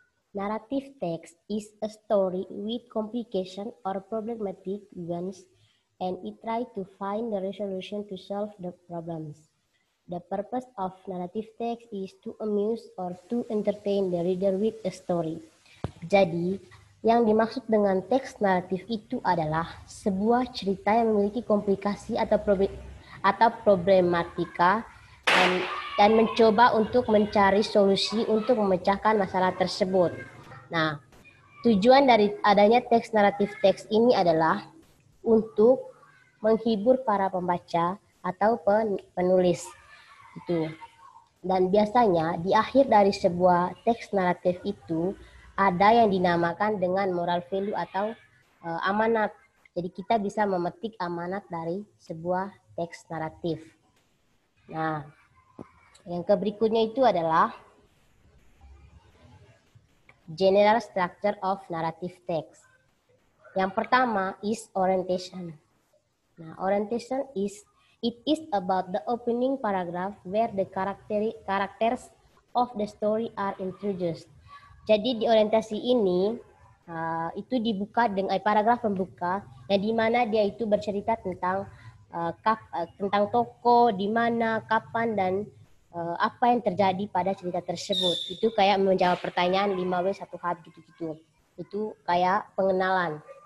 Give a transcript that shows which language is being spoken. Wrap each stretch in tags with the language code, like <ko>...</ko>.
<en>Narrative text is a story with complication or problematic events, and it tries to find the resolution to solve the problems. The purpose of narrative text is to amuse or to entertain the reader with a story.</en> <id>Jadi, yang dimaksud dengan teks naratif itu adalah sebuah cerita yang memiliki komplikasi atau problematika dan mencoba untuk mencari solusi untuk memecahkan masalah tersebut. Nah, tujuan dari adanya teks naratif teks ini adalah untuk menghibur para pembaca atau penulis. Itu. Dan biasanya di akhir dari sebuah teks naratif itu ada yang dinamakan dengan moral value atau amanat. Jadi kita bisa memetik amanat dari sebuah teks naratif. Nah, yang berikutnya itu adalah</id> <en>general structure of narrative text.</en> <id>Yang pertama is orientation.</id> <en>Nah, orientation is about the opening paragraph where the characters of the story are introduced.</en> <id>Jadi di orientasi ini itu dibuka dengan paragraf pembuka yang di mana dia itu bercerita tentang tentang tokoh, di mana, kapan, dan apa yang terjadi pada cerita tersebut. Itu kayak menjawab pertanyaan 5W 1H gitu-gitu. Itu kayak pengenalan.</id>